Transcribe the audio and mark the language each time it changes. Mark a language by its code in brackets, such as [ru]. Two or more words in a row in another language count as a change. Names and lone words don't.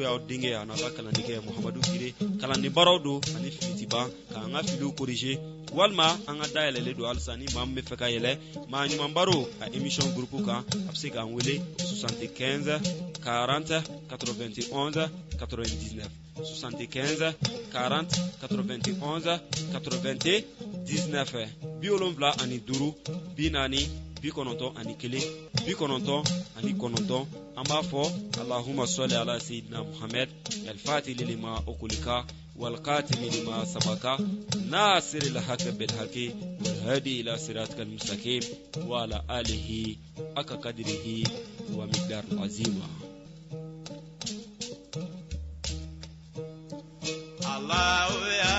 [bm] y'aw denkɛ a n'a ka kalannikɛ Muhamadu Gire kalandi baaraw don ani filitiba k'an ka filiw corriger walima an ka dayɛlɛlen don halisa ni maa min bɛ fɛ ka yɛlɛ maa ɲuman baro a [fr] émission groupe [bm] kan a bɛ se k'an wele 75 40 91 99 75 40 91 [ar] 99 75 ani 5 40 91 ani 1 99 ani 9 an b'a fɔ اللهم صل على سيدنا محمد الفاتح لما أغلق والقاتم لما سبق ناصر الحق بالحق والهادي إلى صراطك المستقيم وعلى آله حق قدره ومقدار عظيم. الله